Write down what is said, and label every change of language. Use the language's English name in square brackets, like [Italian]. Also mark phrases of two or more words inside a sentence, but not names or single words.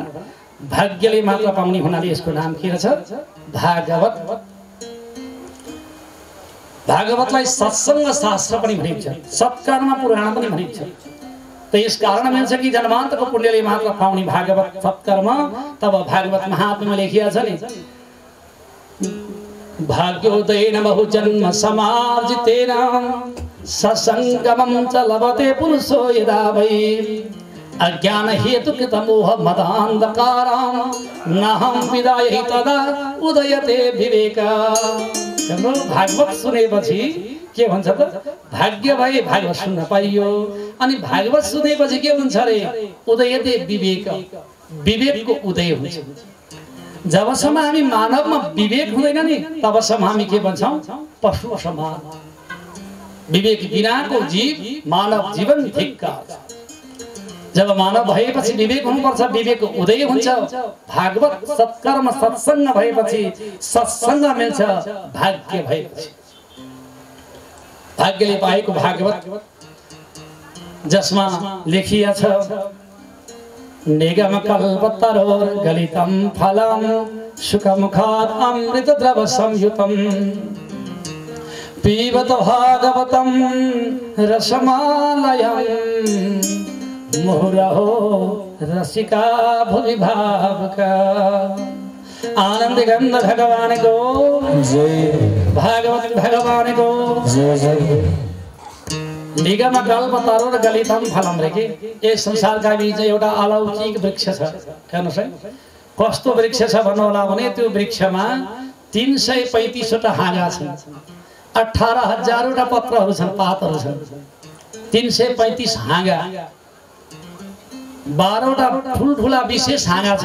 [Nepali] भाग्यले मात्र पाउने हुनाले यसको नाम के रहेछ? भागवत। भागवतलाई सत्सङ्ग शास्त्र पनि भनिन्छ, सत्कर्म पुराण पनि भनिन्छ। त यस कारण मिल्छ कि जन्मान्तको पुण्यले मात्र पाउने भागवत सत्कर्म। तब भागवत महात्म्यमा लेखिया छ नि, [Sanskrit] भाग्योदयेन बहुजन्म समार्जितेन ससङ्गमं च लभते पुरुषो यदा वै अज्ञान हेतु कृत मोह मदान्धकारं नहं विदायै तदा उदयते विवेक। [Nepali] भागवत सुनेपछि के भन्छ त? भाग्य भए भागवत सुन्न पाइयो। अनि भागवत सुनेपछि के हुन्छ अरे? [Sanskrit] उदयते विवेक, [Nepali] विवेकको उदय हुन्छ। जबसम्म हामी मानवमा विवेक हुँदैन नि, तबसम्म हामी के भन्छौँ? पशु समान। विवेक बिनाको जीव मानव जीवन धिक्कार। जब मानव भएपछि विवेक हुनुपर्छ, विवेक उदय हुन्छ। भागवत सत्कर्म सत्सङ्ग भएपछि सत्सङ्ग मिल्छ, भाग्य भएपछि। भाग्यले पाएको भागवत जसमा लेखिया छ, [Sanskrit] निगम कल्पतरोर गलितम फलम सुखमुखात् अमृत द्रव संयुतम पीबत भागवतम रसमालयम मुहुरहो रसिका भुवि भावका। [Hindi] आनंद गंध भगवान को जय, भागवत भगवान को जय। [Sanskrit] निगम कल्पतरोर गलितम फलम [Nepali] रे के यस संसारका बीच एउटा अलौकिक वृक्ष छ। हेर्नुहोस् है, कस्तो वृक्ष छ भन्नु होला भने त्यो वृक्षमा 335 वटा हाँगा छन्, 18,000 वटा पत्रहरू छन्, पातहरू छन्, 335 हाँगा, 12 वटा ठुल्ठुला विशेष हाँगा छन्।